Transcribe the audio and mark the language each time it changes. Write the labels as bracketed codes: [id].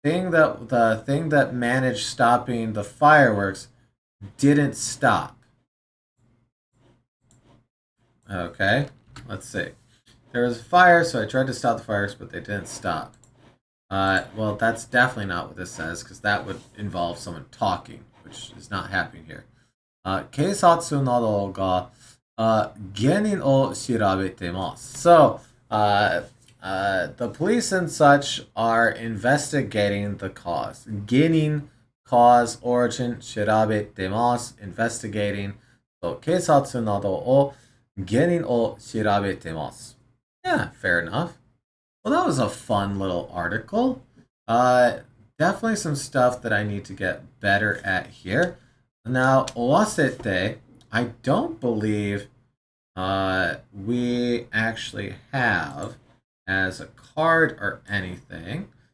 [en] the thing that managed stopping the fireworks didn't stop. Okay, let's see. There was a fire, so I tried to stop the fireworks, but they didn't stop. Well, that's definitely not what this says, because that would involve someone talking, which is not happening here. [ja] 警察などが、原因を調べてます。 [en] So, the police and such are investigating the cause. 原因 cause, origin, 調べてます investigating. [ja] So, 警察などを原因を調べてます。 [en] Yeah, fair enough. Well, that was a fun little article. Definitely some stuff that I need to get better at here. Now, owasete, I don't believe we actually have as a card or anything.